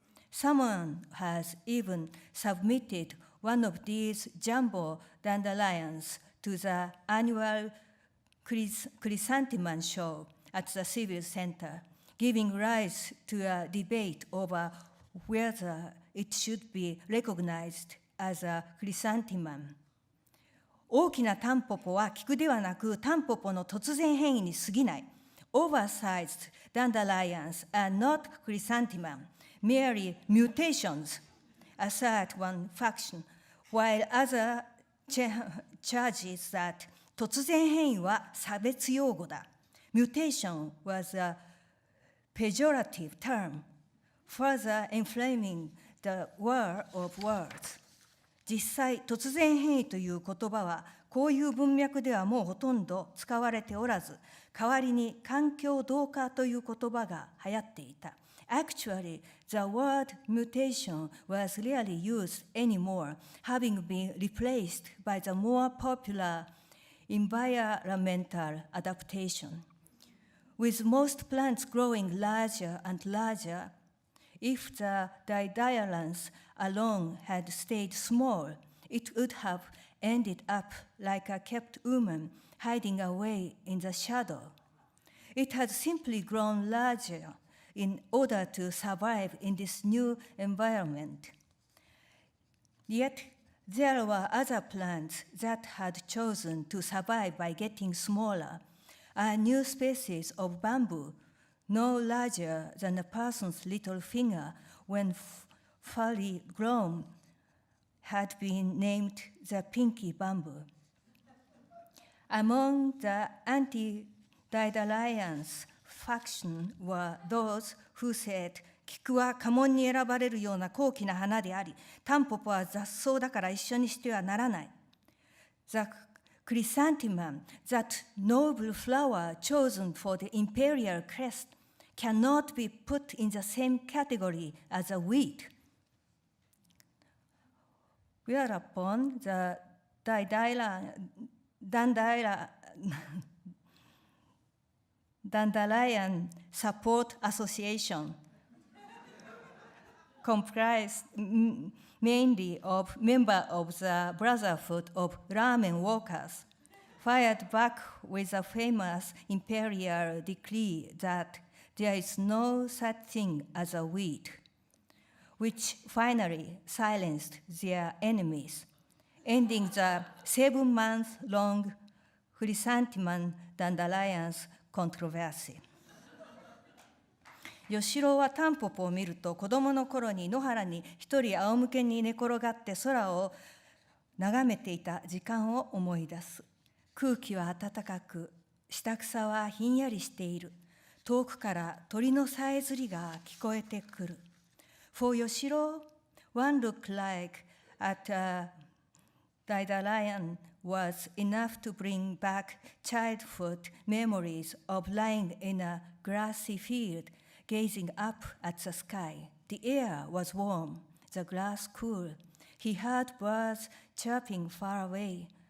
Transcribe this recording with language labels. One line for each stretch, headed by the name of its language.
English: Someone has even submitted one of these jumbo dandelions to the annual chrysanthemum show at the Civil Center, giving rise to a debate over whether it should be recognized as a chrysanthemum.
Japanese: 大きなタンポポは菊ではなくタンポポの突然変異に過ぎない。
English: Oversized dandelions are not chrysanthemum, merely mutations, assert one faction, while other charges that
Japanese: 突然変異は差別用語だ。
English: Mutation was a pejorative term, further inflaming the war of words.
Japanese: 実際、突然変異という言葉は、こういう文脈ではもうほとんど使われておらず、代わりに環境同化という言葉が流行っていた。
English: Actually, the word mutation was rarely used anymore, having been replaced by the more popular environmental adaptation. With most plants growing larger and larger, if the dandelions alone had stayed small, it would have ended up like a kept woman hiding away in the shadow. It had simply grown larger in order to survive in this new environment. Yet, there were other plants that had chosen to survive by getting smaller. A new species of bamboo, no larger than a person's little finger when fully grown, had been named the pinky bamboo. Among the anti-dandelions faction were those who said,
Japanese: 菊は家紋に選ばれるような高貴な花であり、タンポポは雑草だから一緒にしてはならない。
English: The chrysanthemum, that noble flower chosen for the imperial crest, cannot be put in the same category as a weed. Whereupon the Dandelion Support Association, comprised mainly of members of the Brotherhood of Ramen Workers, fired back with a famous imperial decree that there is no such thing as a weed, which finally silenced their enemies, ending the 7-month-long chrysanthemum dandelions controversy.
Japanese: 吉郎はタンポポを見ると、子供の頃に野原に一人仰向けに寝転がって空を眺めていた時間を思い出す。空気は暖かく、下草はひんやりしている。遠くから鳥のさえずりが聞こえてくる。
English: For Yoshiro, one looked like at a dandelion was enough to bring back childhood memories of lying in a grassy field, gazing up at the sky. The air was warm, the grass cool. He heard birds chirping far away.